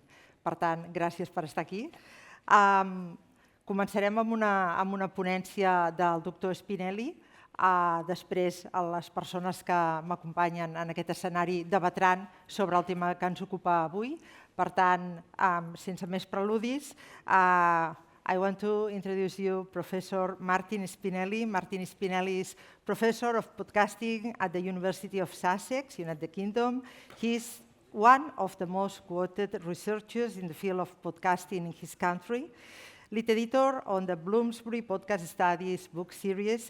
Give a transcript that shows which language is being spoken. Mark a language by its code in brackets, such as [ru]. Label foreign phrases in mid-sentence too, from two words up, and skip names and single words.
[ca] Per tant, gràcies per estar aquí. Començarem amb una ponència del doctor Spinelli. Després, les persones que m'acompanyen en aquest escenari debatran sobre el tema que ens ocupa avui. Per tant, sense més preludis, [en] I want to introduce you Professor Martin Spinelli. Martin Spinelli is Professor of Podcasting at the University of Sussex, United Kingdom. He's one of the most quoted researchers in the field of podcasting in his country. Lead editor on the Bloomsbury Podcast Studies book series.